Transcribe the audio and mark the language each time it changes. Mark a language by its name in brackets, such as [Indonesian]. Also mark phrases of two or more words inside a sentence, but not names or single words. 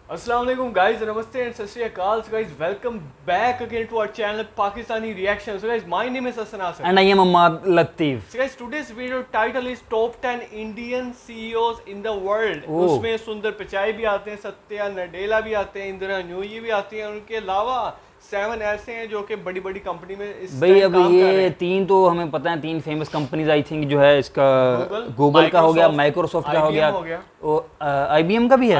[Arabic] السلام عليكم [Hindi] guys, नमस्ते and [Punjabi] ਸਤ ਸ੍ਰੀ ਅਕਾਲ. [English] So guys, welcome back again to our channel Pakistani Reaction. So guys, my name is Hassan Asif. And I am Ahmad Latif. So guys, today's video title is Top 10 Indian CEOs in the World. Oh. [Hindi] उसमें सुंदर पिचाई भी आते हैं, सत्या नडेला भी आते हैं, इंदिरा न्यूई भी आती हैं. उनके अलावा 7 ऐसे हैं जो कि बड़ी बड़ी कंपनी में इस भाई टाइम अब काम कर रहे ये हैं. तीन तो हमें पता है, तीन [English] famous companies I think [Hindi] जो है इसका गूगल का हो गया, माइक्रोसॉफ्ट का हो गया, IBM का भी है,